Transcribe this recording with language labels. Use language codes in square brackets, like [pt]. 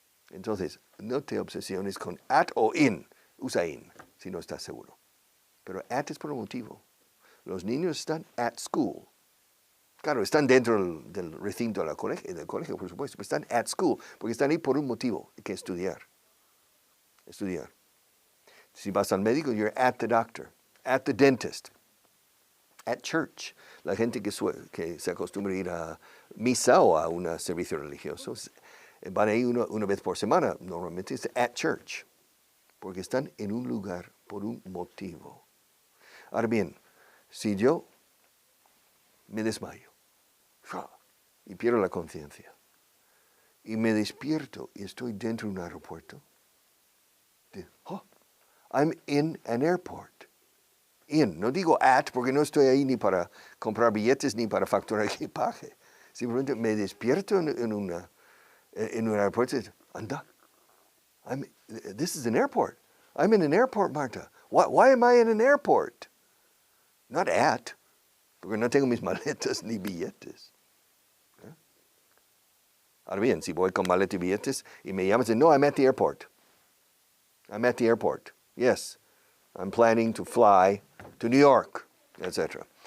[es] Entonces, no te obsesiones con at o in. Usa in, si no estás seguro. Pero at es por un motivo. Los niños están [en] at school. [es] Claro, están dentro del recinto del colegio, por supuesto, pero están [en] at school, [es] porque están ahí por un motivo, que estudiar. Estudiar. Si vas al médico, [en] you're at the doctor, at the dentist, at church. [es] La gente que se acostumbra a ir a misa o a un servicio religioso, van ahí una vez por semana, normalmente es [en] at church, [es] porque están en un lugar por un motivo. Ahora bien, si yo me desmayo y pierdo la conciencia y me despierto y estoy dentro de un aeropuerto, [en] I'm in an airport. [es] No digo at porque no estoy ahí ni para comprar billetes ni para facturar equipaje. Simplemente me despierto en un aeropuerto y digo, anda, [en] this is an airport. I'm in an airport, Marta. Why am I in an airport? Not at, [es] porque no tengo mis maletas ni billetes. Ahora bien, si voy con maleta y billetes y me llaman y dicen, no, [en] I'm at the airport. I'm at the airport. Yes, I'm planning to fly to New York, etc.